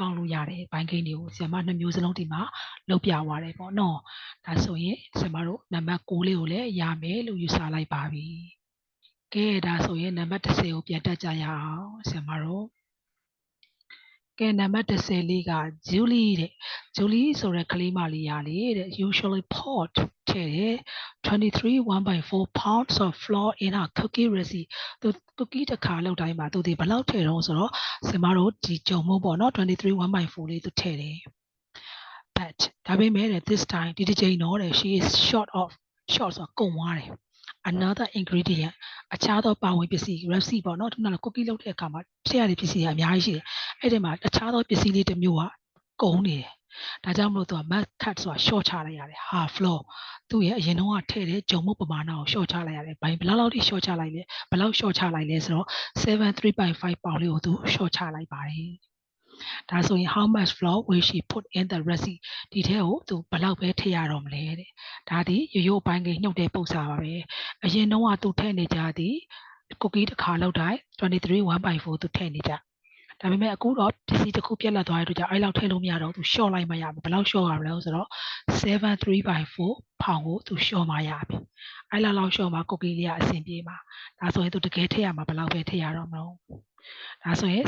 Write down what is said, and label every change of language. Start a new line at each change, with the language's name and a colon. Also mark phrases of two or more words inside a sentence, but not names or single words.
Burmese: င်းလို့ရတယ်ဘိုင်းကိန်းတွေကိုဆရာမနှစ်မျိုးစလုံးဒီမှာလုပ်ပြသွားတယ်ပေါ့နော်ဒါဆိုရင်ဆရာမတို့နံပါတ်6လေးကိုလည်းရမယ်လို့ယူဆလိုက်ပါပြီကဲဒါဆိုရင်နံပါတ်10ကိုပြန်တက်ကြရအောင်ဆရာမတို့ကဲနံပါတ်10လေးက Julie တဲ့ Julie ဆိုတဲ့ကလေးမလေးရာလေးတဲ့
English: usually pot
Burmese: ထည့်တယ်1/4
English: pounds of flour in a cookie recipe
Burmese: သူ cookie တစ်ခါလောက်တိုင်းမှာသူဒီဘယ်လောက်ထည့်တော့ဆိုတော့ဆင်မတို့ဒီကြုံမို့ပေါ့နော်1/4 လေးသူထည့် တယ် but ဒါပေမဲ့
English: this time
Burmese: ဒီတစ်ချိန်တော့တဲ့
English: she is short
Burmese: ဆိုကုန်သွားတယ်
English: another ingredient
Burmese: အခြားသောပါဝင်ပစ္စည်း recipe ပေါ့နော်ဒီမှာ cookie လုပ်တဲ့အခါမှာထ ည့်ရတဲ့ပစ္စည်းကအများကြီးရှိတယ်အဲ့ဒီမှာအခြားသောပစ္စည်းလေးတစ်မျိုးကကုန်နေတယ်ဒါကြောင့်မလို့သူက
English: must cut
Burmese: ဆိုတာ short ချလိုက်ရတယ်
English: half floor
Burmese: သူ့ရဲ့အရင်တုန်းကထည့်တဲ့ဂျုံမုတ်ပမာဏကို short ချလိုက်ရတယ်ဘယ်လောက်ထိ short ချလိုက်လဲဘယ်လောက် short ချလိုက်လဲဆိုတော့3.5 ပေါင်လေးကိုသူ short ချလိုက်ပါတယ်ဒါဆိုရင်
English: how much flour will she put in the recipe
Burmese: ဒီထဲကိုသူဘယ်လောက်ပဲထည့်ရတော့မလဲတဲ့ဒါဒီရိုးပိုင်းကြီးညှုပ်တဲ့ပုံစံပါပဲအရင်တော့ကသူထည့်နေကြသည် cookie တစ်ခါလောက်တိုင်း1/4 သူထည့်နေကြ ဒါပေမဲ့အခုတော့ပစ္စည်းတစ်ခုပြက်လက်သွားတဲ့အတွက်ကြောင့်အဲ့လောက်ထည့်လို့မရတော့သူ short လိုက်မှရမယ်ဘယ်လောက် short ရမလဲဆိုတော့ 7/3/4 ဖောင်ကိုသူ short မှရပြီအဲ့လောက် short မှ cookie လေးကအဆင်ပြေမှာဒါဆိုရင်သူတကယ်ထည့်ရမှာဘယ်လောက်ပဲထည့်ရတော့မလို့ဒါဆိုရင်ဆ